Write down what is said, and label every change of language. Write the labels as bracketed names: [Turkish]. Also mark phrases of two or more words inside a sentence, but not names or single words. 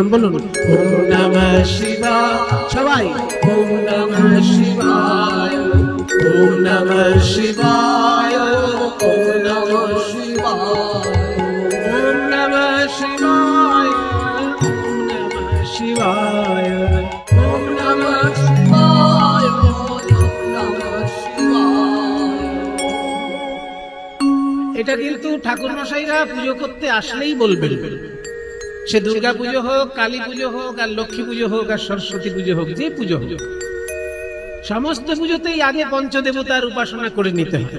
[Sanskrit] बोलुन ओम नमः शिवाय, ओम नमः शिवाय, ओम नमः शिवाय, ओम नमः शिवाय, ओम नमः शिवाय, ओम नमः शिवाय, ओम नमः शिवाय, ओम नमः शिवाय। [Bangla] এটা কিন্তু ঠাকুর মশাইরা পুজো করতে আসলেই বলবেন, সে দুর্গা পুজো হোক, কালী পুজো হোক, আর লক্ষ্মী পুজো হোক, আর সরস্বতী পুজো হোক, যে পুজো হোক, সমস্ত পুজোতেই আগে পঞ্চদেবতার উপাসনা করে নিতে হয়।